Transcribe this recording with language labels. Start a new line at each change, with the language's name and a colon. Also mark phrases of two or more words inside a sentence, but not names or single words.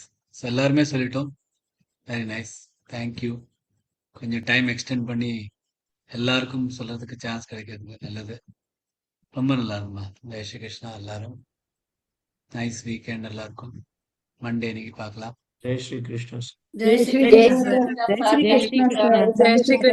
Tamil: ஸோ எல்லாருமே சொல்லிட்டோம்.
English: very nice, thank you.
Tamil: கொஞ்சம்
English: time extend
Tamil: பண்ணி எல்லாருக்கும் சொல்றதுக்கு சான்ஸ் கிடைக்கிறது நல்லது. ரொம்ப நல்லா இருக்குமா.
Hindi: जय श्री कृष्णा.
Tamil: எல்லாரும்
English: nice weekend
Tamil: எல்லாருக்கும். மண்டே இன்னைக்கு பார்க்கலாம்.
Hindi: जय श्री कृष्ण. जय श्री जय कृष्ण श्री सर। कृष्ण। जय श्री कृष्ण। जय श्री कृष्ण।